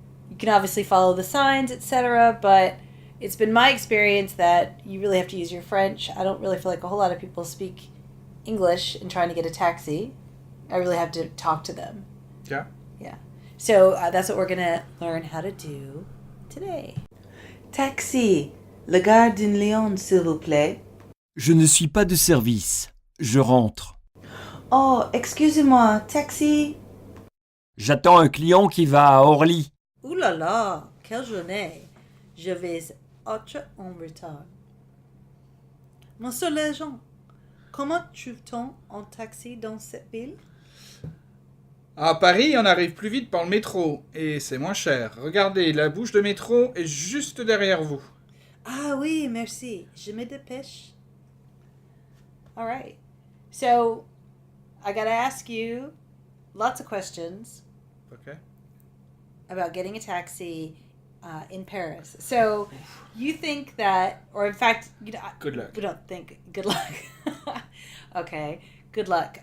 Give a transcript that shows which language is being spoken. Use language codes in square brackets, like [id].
[en] You can obviously follow the signs, etc., but it's been my experience that you really have to use your French. I don't really feel like a whole lot of people speak English in trying to get a taxi. I really have to talk to them. Yeah. Yeah. So that's what we're going to learn how to do today. [fr] Taxi, la gare de Lyon, s'il vous plaît. Je ne suis pas de service. Je rentre. Oh, excusez-moi, taxi. J'attends un client qui va à Orly. Ouh là là, quelle journée. Je vais être en retard. Monsieur l'agent, comment trouve-t-on un taxi dans cette ville? À Paris, on arrive plus vite par le métro, et c'est moins cher. Regardez, la bouche de métro est juste derrière vous. Ah oui, merci. Je me dépêche. [en] All right. So, I got to ask you lots of questions Okay. about getting a taxi in Paris. So, you think that, or in fact, you know, Good luck. we don't think. Good luck. Okay, good luck.